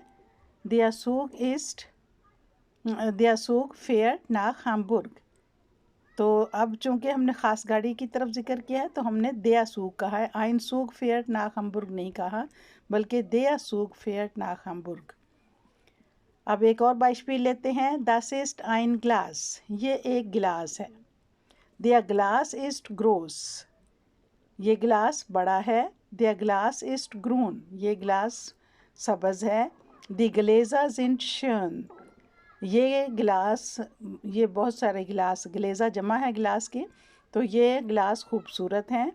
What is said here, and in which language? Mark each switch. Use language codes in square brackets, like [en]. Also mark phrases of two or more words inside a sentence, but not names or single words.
[de] der Zug ist, der Zug fährt nach Hamburg, [hi] तो अब चूँकि हमने ख़ास गाड़ी की तरफ जिक्र किया है तो हमने [de] der Zug [hi] कहा है, [de] ein Zug fährt nach Hamburg [hi] नहीं कहा, बल्कि [de] der Zug fährt nach Hamburg. [hi] अब एक और beispiel लेते हैं, [de] das ist ein Glas, [hi] ये एक गिलास है। [de] Der Glas ist groß, [hi] ये गिलास बड़ा है। [de] Der Glas ist grün, [hi] ये गिलास सब्ज़ है। [de] Die Gläser sind schön, [hi] ये गिलास, ये बहुत सारे गिलास, ग्लेज़ा जमा है गिलास की, तो ये गिलास खूबसूरत हैं।